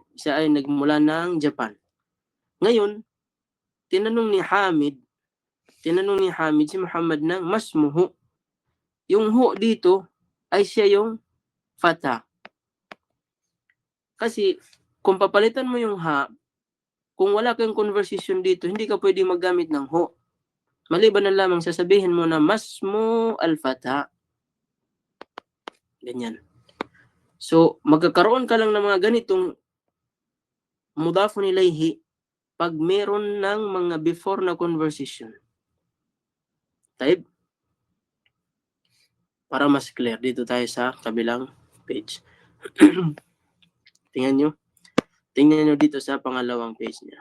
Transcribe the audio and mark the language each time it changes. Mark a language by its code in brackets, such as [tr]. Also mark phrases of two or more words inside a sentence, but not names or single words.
[tl] Siya ay nagmula ng Japan. Ngayon, tinanong ni Hamid si Muhammad ng masmuhu. Yung hu dito ay siya yung fata. Kasi kung papalitan mo yung ha, kung wala kang conversation dito, hindi ka pwede maggamit ng hu. Maliban na lamang sasabihin mo na [ar] ما اسم الفتى. [tl] Ganyan. So, magkakaroon ka lang ng mga ganitong [ar] مضاف إليه [tl] pag meron ng mga before na conversation. Taib? Para mas clear, dito tayo sa kabilang page. Tingnan nyo dito sa pangalawang page niya.